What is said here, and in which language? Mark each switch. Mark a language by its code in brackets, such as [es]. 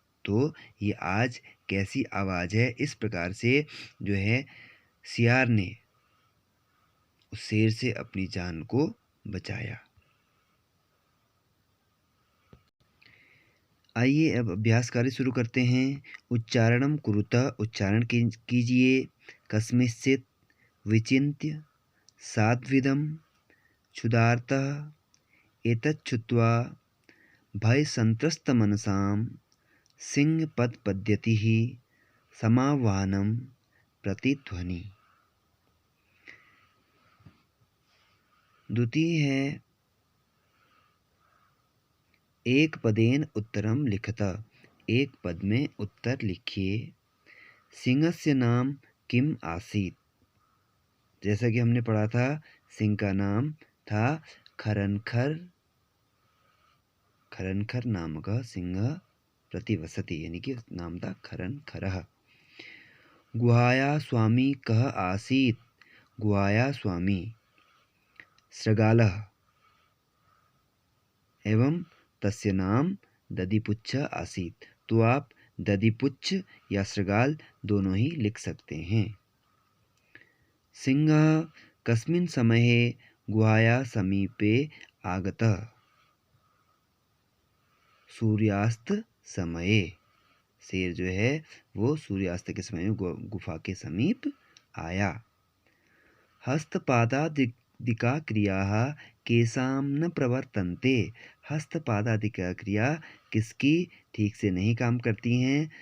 [hi] तो ये आज कैसी आवाज़ है, इस प्रकार से जो है सियार ने उस शेर से अपनी जान को बचाया। आइए अब अभ्यास कार्य शुरू करते हैं। [sa] उच्चारणम कुरुतः, [hi] उच्चारण कीजिए। [sa] कस्मिंश्चित् विचिन्त्य सात्विदं क्षुधार्तः एतच्छ्रुत्वा भयसंत्रस्तमनसां सिंहपदपद्यतिः समाह्वानं प्रतिध्वनि। [hi] द्वितीय है [sa] एक पदेन उत्तरम लिखत, [hi] एक पद में उत्तर लिखिए। [sa] सिंहस्य नाम किम आसीत, [hi] जैसा कि हमने पढ़ा था सिंह का नाम था खरनखर। खरनखर नाम का सिंह प्रतिवसति, यानी कि नाम था खरनखरः। [sa] गुहाया स्वामी कः आसीत, गुहाया स्वामी श्रृगालः। एवं तस्य नाम दधिपुच्छ आसीत्। [hi] तो आप दधिपुच्छ या शृगाल दोनों ही लिख सकते हैं। [sa] सिंहः कस्मिन् समये गुहाया समीपे आगतः? सूर्यास्त समये। [hi] शेर जो है वो सूर्यास्त के समय में गुफा के समीप आया। [sa] हस्तपादादिका क्रियाः केषां न प्रवर्तन्ते? [hi] हस्तपादादिका क्रिया किसकी ठीक से नहीं काम करती हैं?